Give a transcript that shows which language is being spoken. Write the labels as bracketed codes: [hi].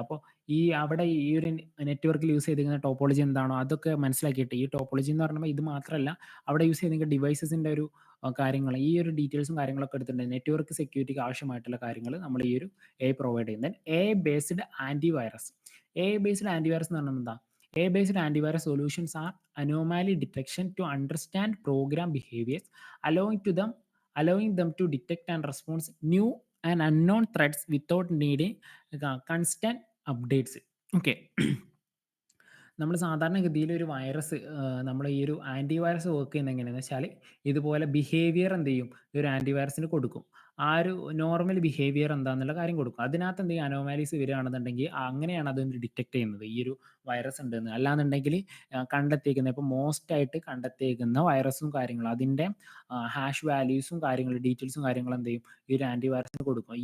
[ml] അപ്പോൾ അവിടെ ഈ ഒരു നെറ്റ്വർക്കിൽ യൂസ് ചെയ്തിരിക്കുന്ന ടോപ്പോളജി എന്താണോ അതൊക്കെ മനസ്സിലാക്കിയിട്ട്, ഈ ടോപ്പോളജി എന്ന് പറയുമ്പോൾ ഇത് മാത്രമല്ല, അവിടെ യൂസ് ചെയ്തിരിക്കുന്ന ഡിവൈസസിൻ്റെ ഒരു കാര്യങ്ങൾ, ഈ ഒരു ഡീറ്റെയിൽസും കാര്യങ്ങളൊക്കെ എടുത്തിട്ടുണ്ട്. നെറ്റ്വർക്ക് സെക്യൂരിറ്റിക്ക് ആവശ്യമായിട്ടുള്ള കാര്യങ്ങൾ നമ്മൾ ഈ ഒരു AI പ്രൊവൈഡ് ചെയ്യുന്നത്. AI based antivirus. AI based antivirus എന്ന് പറഞ്ഞാൽ എന്താ? [en] AI based antivirus solutions are anomaly detection to understand program behaviours, allowing them to detect and respond new and unknown threats without needing constant updates. Okay. [ml] നമ്മൾ സാധാരണഗതിയിൽ ഒരു virus, നമ്മൾ ഈ ഒരു antivirus work ചെയ്യുന്നത് എങ്ങനെയാണെന്ന് വെച്ചാൽ, ഇതുപോലെ ബിഹേവിയർ എന്ത് ചെയ്യും, ഈ ഒരു ആൻറ്റിവൈറസിന് കൊടുക്കും. ആ ഒരു നോർമൽ ബിഹേവിയർ എന്താന്നുള്ള കാര്യം കൊടുക്കും. അതിനകത്ത് എന്തെങ്കിലും അനോമാലീസ് വരികയാണെന്നുണ്ടെങ്കിൽ അങ്ങനെയാണ് അത് ഡിറ്റക്ട് ചെയ്യുന്നത്. ഈ ഒരു വൈറസ് ഉണ്ടെന്ന്. അല്ലാന്നുണ്ടെങ്കിൽ കണ്ടെത്തിയേക്കുന്ന ഇപ്പോൾ മോസ്റ്റ് ആയിട്ട് കണ്ടെത്തിയേക്കുന്ന വൈറസും കാര്യങ്ങളും അതിൻ്റെ ഹാഷ് വാല്യൂസും കാര്യങ്ങളും ഡീറ്റെയിൽസും കാര്യങ്ങളും എന്ത് ചെയ്യും ഈ ഒരു ആൻറ്റി വൈറസിന് കൊടുക്കും.